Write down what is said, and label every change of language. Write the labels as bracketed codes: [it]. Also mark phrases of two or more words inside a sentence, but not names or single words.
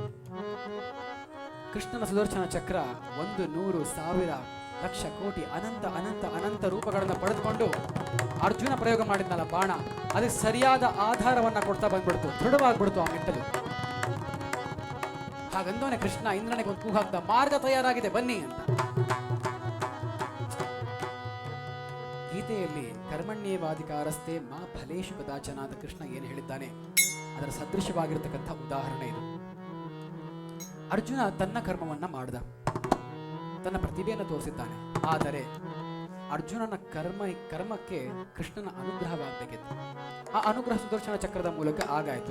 [kn] ಕೃಷ್ಣನ ಸುದರ್ಶನ ಚಕ್ರ 100 100 1000 ಲಕ್ಷ ಕೋಟಿ ಅನಂತ ಅನಂತ ಅನಂತ ರೂಪಗಳನ್ನು ಪಡೆದುಕೊಂಡು ಅರ್ಜುನ ಪ್ರಯೋಗ ಮಾಡಿದ್ನಲ್ಲ ಬಾಣ, ಅದಕ್ಕೆ ಸರಿಯಾದ ಆಧಾರವನ್ನ ಕೊಡ್ತಾ ಬಂದ್ಬಿಡ್ತು. ದೃಢವಾಗ್ಬಿಡ್ತು ಆ ಮೆಟ್ಟಲು. ಹಾಗಂದವನೇ ಕೃಷ್ಣ ಇಂದ್ರನಿಗೆ ಒಂದು ಕೂಗು ಹಾಕ್ದ, ಮಾರ್ಗ ತಯಾರಾಗಿದೆ ಬನ್ನಿ ಅಂತ. ಗೀತೆಯಲ್ಲಿ [sa] ಕರ್ಮಣ್ಯೇವಾಧಿಕಾರಸ್ಥೆ ಮಾ ಫಲೇಶು ಕದಾಚನ [kn] ಅಂತ ಕೃಷ್ಣ ಏನು ಹೇಳಿದ್ದಾನೆ ಅದರ ಸದೃಶವಾಗಿರ್ತಕ್ಕಂಥ ಉದಾಹರಣೆ ಇದು. ಅರ್ಜುನ ತನ್ನ ಕರ್ಮವನ್ನ ಮಾಡ್ದ, ತನ್ನ ಪ್ರತಿಭೆಯನ್ನು ತೋರಿಸಿದ್ದಾನೆ. ಆದರೆ ಅರ್ಜುನನ ಕರ್ಮಕ್ಕೆ ಕೃಷ್ಣನ ಅನುಗ್ರಹವಾಗಬೇಕಿತ್ತು. ಆ ಅನುಗ್ರಹ ಸುದರ್ಶನ ಚಕ್ರದ ಮೂಲಕ ಆಗಾಯ್ತು.